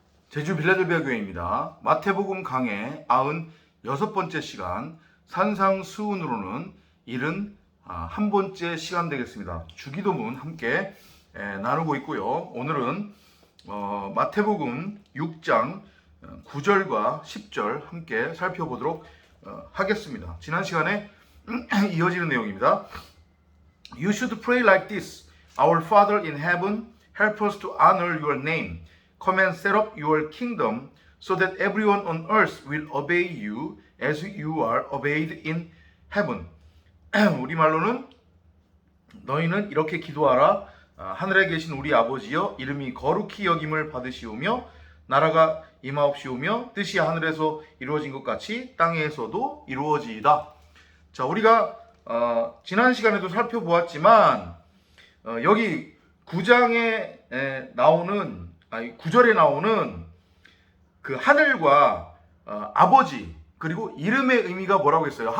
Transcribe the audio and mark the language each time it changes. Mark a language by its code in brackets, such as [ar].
[ko] 제주 빌라델비아 교회입니다. 마태복음 강해 96번째 시간 산상수훈으로는 71번째 시간 되겠습니다. 주기도문 함께 나누고 있고요. 오늘은 마태복음 6장 9절과 10절 함께 살펴보도록 하겠습니다. 지난 시간에 이어지는 내용입니다. [en] You should pray like this. Our Father in heaven, help us to honor your name. Come and set up your kingdom so that everyone on earth will obey you as you are obeyed in heaven. [ko] 우리말로는 너희는 이렇게 기도하라. 하늘에 계신 우리 아버지여, 이름이 거룩히 여김을 받으시오며 나라가 임하옵시오며 뜻이 하늘에서 이루어진 것 같이 땅에서도 이루어지이다. 자, 우리가 지난 시간에도 살펴보았지만 여기 9장에 나오는 9절에 나오는 그 하늘과 아버지 그리고 이름의 의미가 뭐라고 했어요?